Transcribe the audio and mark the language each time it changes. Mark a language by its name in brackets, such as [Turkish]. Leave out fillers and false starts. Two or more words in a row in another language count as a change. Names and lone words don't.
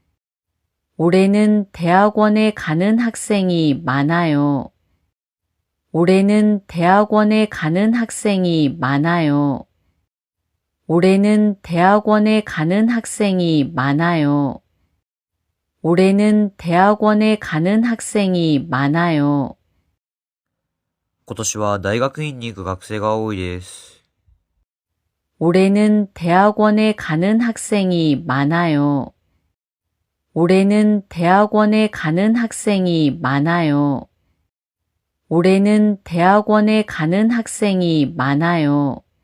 [Korean] 올해는 대학원에 가는 학생이 많아요. 올해는 대학원에 가는 학생이 많아요. 올해는 대학원에 가는 학생이 많아요. 올해는 대학원에 가는 학생이 많아요. [Japanese] 今年は大学院に行く学生が多いです。 [Korean] 올해는 대학원에 가는 학생이 많아요. 올해는 대학원에 가는 학생이 많아요. 올해는 대학원에 가는 학생이 많아요.